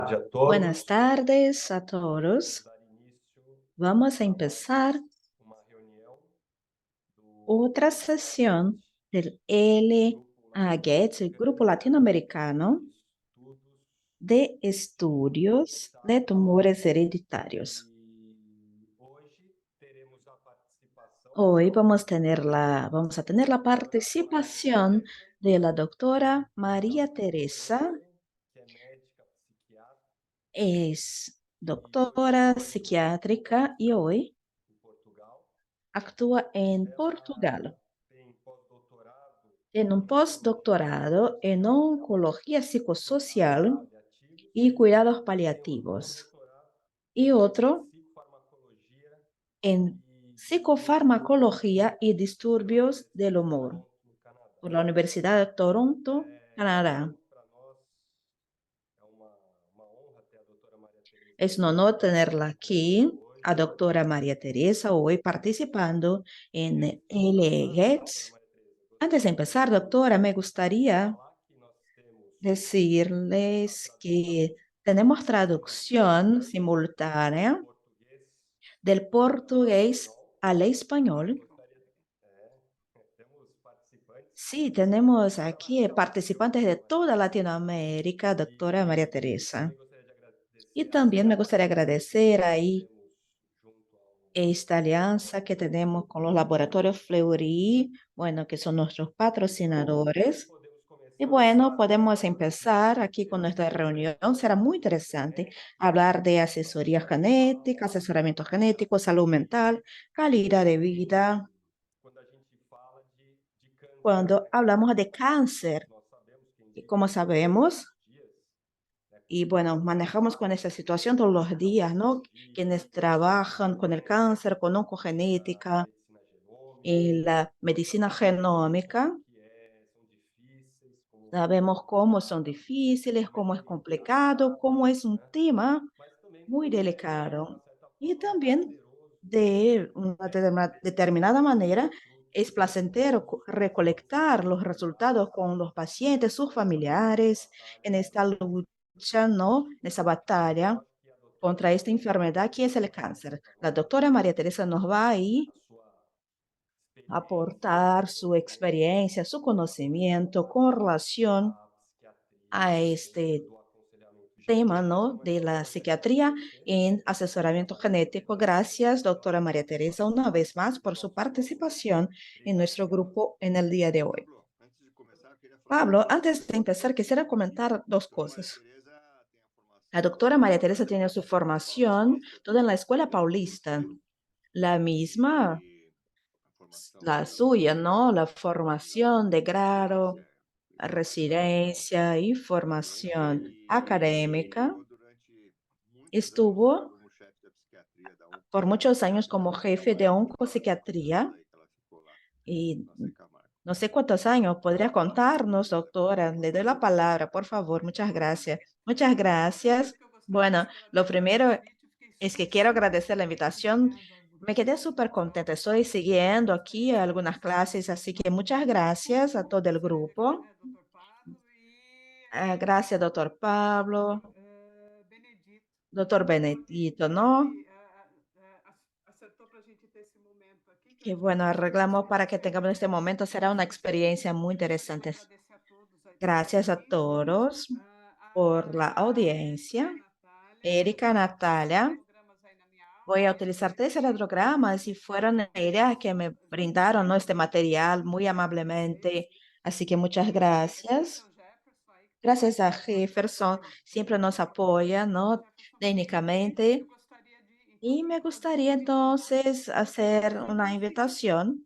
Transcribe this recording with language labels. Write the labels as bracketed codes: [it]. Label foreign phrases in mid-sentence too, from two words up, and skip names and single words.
[pt] A [es] Buenas [pt] todos. [es] tardes a [pt] Vamos [es] todos. [pt] dar início [es] Vamos a [pt] a [es] empezar [pt] uma reunião do [es] otra sesión del [pt] Grupo [es] LAGET, el Grupo [pt] Latino-Americano [es] Latinoamericano [pt] de Estudos [es] de [pt] de [es] Estudios de [pt] Hereditários. [es] Tumores Hereditarios. [pt] E hoje teremos a participação [es] Hoy vamos a tener la [pt] da doutora Maria [es] participación [pt] Teresa [es] de la doctora María Teresa. [pt] Lourenço, que é médica psiquiatra [es] Es [pt] e hoje [es] doctora psiquiátrica y hoy [pt] em Portugal. [es] actúa en [pt] Ela [es] Portugal. [pt] tem pós-doutorado [es] En un [pt] em oncologia [es] postdoctorado en [pt] psicossocial [es] oncología [pt] e cuidados [es] psicosocial [pt] paliativos, [es] y cuidados [pt] e tem outro [es] paliativos, [pt] pós-doutorado [es] y [pt] em [es] otro [pt] psicofarmacologia [es] en [pt] e distúrbios [es] psicofarmacología y [pt] pela [es] disturbios del [pt] Universidade de [es] humor [pt] Toronto, no Canadá. [es] por la Universidad de Toronto, Canadá. [pt] Para nós é uma honra ter a doutora Maria Teresa [es] Es un [pt] aqui [es] honor tenerla aquí, [pt] conosco [es] a [pt] hoje. [es] doctora María Teresa, hoy participando en [pt] Antes de começar, doutora [es] LGETS. [pt] Maria Teresa, [es] Antes de [pt] gostaria [es] empezar, doctora, me [pt] de [es] gustaría [pt] falar que nós temos a [es] decirles [pt] tradução [es] que tenemos traducción [pt] simultânea do [es] simultánea [pt] português [es] del [pt] ao [es] portugués [pt] espanhol. [es] al [pt] E [es] español. [pt] gostaria, temos participantes [es] Sí, tenemos [pt] toda a [es] aquí [pt] América Latina, [es] participantes de [pt] doutora Maria [es] toda [pt] Teresa. [es] Latinoamérica, doctora María [pt] E [es] Teresa. [pt] também gostaria de [es] Y [pt] agradecer a [es] también me [pt] aliança [es] gustaría agradecer [pt] que nós [es] ahí [pt] temos junto [es] esta [pt] ao [es] alianza que [pt] laboratório [es] tenemos con los [pt] Fleury. [es] laboratorios Fleury, bueno, que son nuestros [pt] E [es] patrocinadores. [pt] podemos [es] Y [pt] começar [es] bueno, podemos empezar aquí con [pt] essa [es] nuestra reunión. Será [pt] apresentação [es] muy [pt] de [es] interesante [pt] genética, [es] hablar de asesoría genética, [pt] ao, [es] asesoramiento genético, salud mental, calidad de vida. [pt] quando a gente fala de câncer, [es] Cuando [pt] né? [es] hablamos de cáncer, [pt] Nós sabemos que quem [es] y [pt] vive [es] como [pt] todos os [es] sabemos, [pt] dias, né, [es] y [pt] com [es] bueno, [pt] câncer, [es] manejamos con esa situación todos los [pt] não [es] días, ¿no? [pt] sobrevive [es] Quienes trabajan con el [pt] com [es] cáncer, con [pt] a oncogenética, medicina genômica. [es] en la [pt] Nós [es] medicina [pt] sabemos [es] genómica, [pt] que são difíceis, [es] como sabemos cómo son [pt] complicado, [es] difíciles, [pt] como [es] cómo es complicado, [pt] delicado, [es] cómo es un [pt] né? [es] tema [pt] Mas também [es] muy [pt] como de uma [es] delicado [pt] certa [es] y [pt] forma [es] también [pt] prazeroso [es] de una determinada manera [pt] frutos [es] es placentero [pt] da nossa [es] recolectar los resultados con los pacientes, sus familiares, en [pt] batalha [es] esta lucha, ¿no? En esa [pt] e eu [es] batalla [pt] acho que a doutora [es] contra esta [pt] Maria [es] enfermedad que es el [pt] vai [es] cáncer. [pt] trazer para [es] La [pt] nós [es] doctora María Teresa nos va a ir [pt] a sua [es] a [pt] experiência, [es] aportar [pt] seu [es] su [pt] conhecimento [es] experiencia, su [pt] com relação [es] conocimiento con relación [pt] à [es] a [pt] psiquiatria [es] este [pt] do aconselhamento [es] tema, [pt] genético. [es] ¿no? [pt] Então, é [es] De [pt] com [es] la [pt] enorme prazer [es] psiquiatría [pt] que nós temos [es] en asesoramiento genético. Gracias, doctora María Teresa, una vez más [pt] o [es] por su [pt] nosso grupo. [es] participación en [pt] Obrigado. [es] nuestro grupo en el día de hoy. [pt] Pablo, antes de começar, eu queria falar uma [es] Pablo, [pt] coisa. [es] antes de empezar, quisiera comentar [pt] A [es] dos [pt] doutora Maria [es] cosas. [pt] Tereza tem a [es] La [pt] formação [es] doctora María Teresa [pt] toda [es] tiene su [pt] na Escola [es] formación [pt] Paulista [es] toda en la [pt] de [es] Escuela Paulista, [pt] Odontologia [es] la misma, [pt] e a formação [es] la [pt] dela [es] suya, ¿no? La [pt] na [es] formación de grado, [pt] residência e formação [es] residencia y [pt] acadêmica [es] formación [pt] e [es] académica. [pt] atuou durante muitos anos [es] Estuvo [pt] como chefe da psiquiatria da [es] por muchos años [pt] Oncología [es] como jefe de [pt] Pode falar quantos anos [es] oncopsiquiatría [pt] aí que ela ficou lá [es] y [pt] na Secamargo? [es] no sé cuántos años. ¿Podría contarnos, doctora? Le doy la palabra, por favor. Muchas gracias. Muchas gracias. [pt] Primeiro que eu gostaria [es] Bueno, [pt] de te [es] lo [pt] agradecer o [es] primero [pt] convite, eu fiquei [es] es que [pt] super, [es] quiero [pt] super [es] agradecer la [pt] feliz [es] invitación. [pt] acompanhando o [es] Me [pt] grupo [es] quedé [pt] de [es] súper contenta. [pt] jovens. [es] Estoy siguiendo aquí [pt] Gostaria de [es] algunas clases, [pt] agradecer [es] así que muchas [pt] o [es] gracias a todo [pt] grupo [es] el [pt] CNH, [es] grupo. [pt] né, Dr. Pablo e [es] Gracias, doctor Pablo, [pt] Benedito, [es] doctor [pt] porque [es] Benedito, ¿no? [pt] realmente acertou para a gente ter esse momento aqui, que eu [es] Que [pt] acho que [es] bueno, [pt] vai ser uma [es] arreglamos para que [pt] experiência [es] tengamos este momento. Será una experiencia muy [pt] Gostaria de [es] interesante. [pt] agradecer a todos aí pela [es] Gracias a [pt] audiência. [es] todos por la [pt] A Érica, a [es] audiencia. [pt] Natália, eu vou [es] Erika, [pt] utilizar três [es] Natalia, [pt] eletrogramas aí na minha [es] voy a [pt] aula [es] utilizar tres [pt] e [es] electrogramas y fueron ideas que me [pt] já vou [es] brindaron, ¿no? Este [pt] disponibilizar [es] material [pt] para [es] muy [pt] vocês. [es] amablemente. Así que muchas [pt] Agradecer [es] gracias. [pt] ao Jefferson aí, que está [es] Gracias a [pt] sempre [es] Jefferson, siempre nos apoya, ¿no? [pt] Jefferson Benedito. Eu [es] Técnicamente. [pt] gostaria de, então, [es] Y [pt] também [es] me [pt] fazer o [es] gustaría [pt] convite para [es] entonces [pt] vocês. [es] hacer una [pt] No seguinte, [es] invitación.